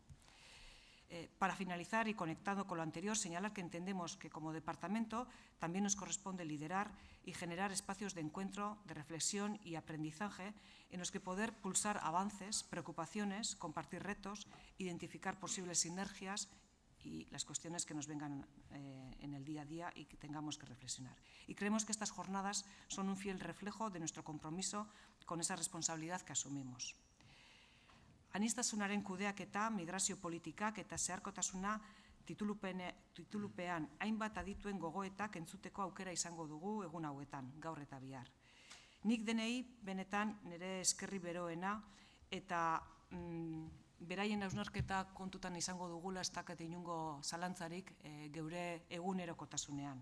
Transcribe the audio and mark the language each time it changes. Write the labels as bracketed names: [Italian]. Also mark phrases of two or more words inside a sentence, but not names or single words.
[Spanish] Para finalizar y conectado con lo anterior, señalar que entendemos que como departamento también nos corresponde liderar y generar espacios de encuentro, de reflexión y aprendizaje en los que poder pulsar avances, preocupaciones, compartir retos, identificar posibles sinergias y las cuestiones que nos vengan en el día a día y que tengamos que reflexionar. Y creemos que estas jornadas son un fiel reflejo de nuestro compromiso con esa responsabilidad que asumimos. [Basque] Anistasunaren kudeaketa, migrazio politikak eta zeharkotasuna titulupean hainbat adituen gogoetak entzuteko aukera izango dugu egun hauetan, gaur eta bihar. Nik denei benetan nire eskerri beroena eta beraien hausnarketa kontutan izango dugula ez dakat inongo zalantzarik geure egunerokotasunean.